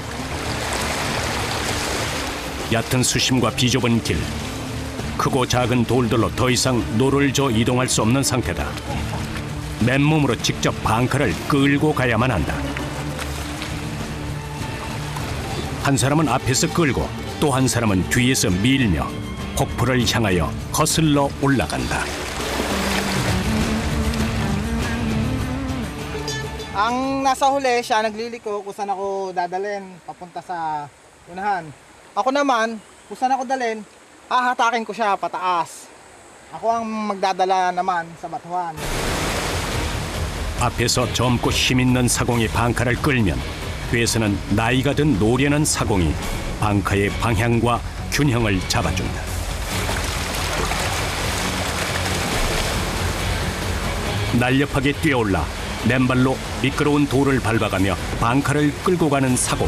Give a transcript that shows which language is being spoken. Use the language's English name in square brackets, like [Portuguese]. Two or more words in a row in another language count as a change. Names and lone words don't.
[Korean] 얕은 수심과 비좁은 길, 크고 작은 돌들로 더 이상 노를 저 이동할 수 없는 상태다. 맨몸으로 직접 방카를 끌고 가야만 한다. 한 사람은 앞에서 끌고 또 한 사람은 뒤에서 밀며 폭포를 향하여 거슬러 올라간다. [Filipino] Ang nasa huli, siya nagliliko kung saan ako dadalhin papunta sa unahan. Ako naman, kung saan ako dalhin, hahatakin ko siya pataas. Ako ang magdadala naman sa batuhan. [Korean] 앞에서 젊고 힘있는 사공이 방카를 끌면 뒤에서는 나이가 든 노련한 사공이 방카의 방향과 균형을 잡아준다. 날렵하게 뛰어올라 맨발로 미끄러운 돌을 밟아가며 방카를 끌고 가는 사공.